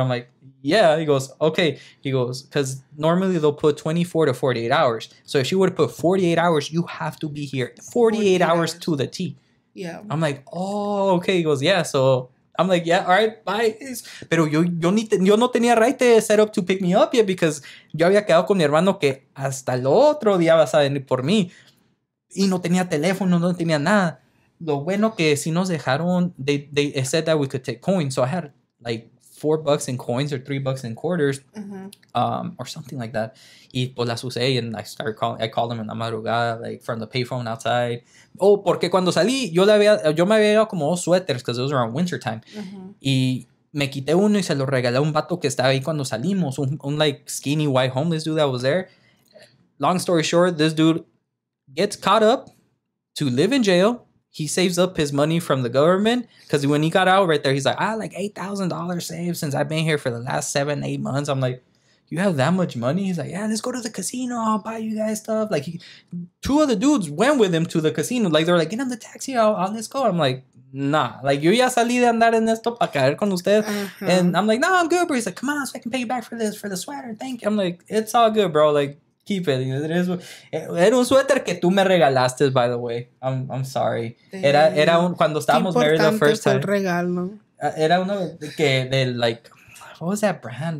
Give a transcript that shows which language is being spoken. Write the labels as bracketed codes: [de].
[en] I'm like, yeah. He goes, okay. He goes, because normally they'll put 24 to 48 hours. So if she would have put 48 hours, you have to be here 48 hours to the T. Yeah. I'm like, oh, okay. He goes, yeah. So I'm like, yeah, all right, bye. [es] Pero yo no tenía [en] right to set up to pick me up yet because [es] yo había quedado con mi hermano que hasta el otro día vas a venir por mí. Y no tenía teléfono, no tenía nada. Lo bueno que sí nos dejaron, [en] they said that we could take coins. So I had like $4 in coins or $3 in quarters, or something like that. [es] Y pues las usé [en] and I called them [es] en la madrugada, [en] like from the payphone outside. [es] Oh, porque cuando salí, yo me había llevado como 2 suéteres [en] because it was around winter time. [es] Y me quité uno y se lo regalé a un vato que estaba ahí cuando salimos, un [en] like skinny white homeless dude that was there. Long story short, this dude gets caught up to live in jail. He saves up his money from the government because when he got out right there, he's like, like $8,000 saved since I've been here for the last 7-8 months. I'm like, you have that much money? He's like, yeah, let's go to the casino. I'll buy you guys stuff. Like, 2 of the dudes went with him to the casino. Like, they're like, get on the taxi. Let's go. I'm like, nah. [es] Like, yo ya salí de andar en esto para caer con usted. [en] And I'm like, no, I'm good, bro. He's like, come on, so I can pay you back for the sweater. Thank you. I'm like, it's all good, bro. Like, keep it. [es] Era un suéter que tú me regalaste, [en] by the way. I'm sorry. [es] Era cuando estábamos [en] married the first time. [es] Regalo. Era uno de [en] like, what was that brand?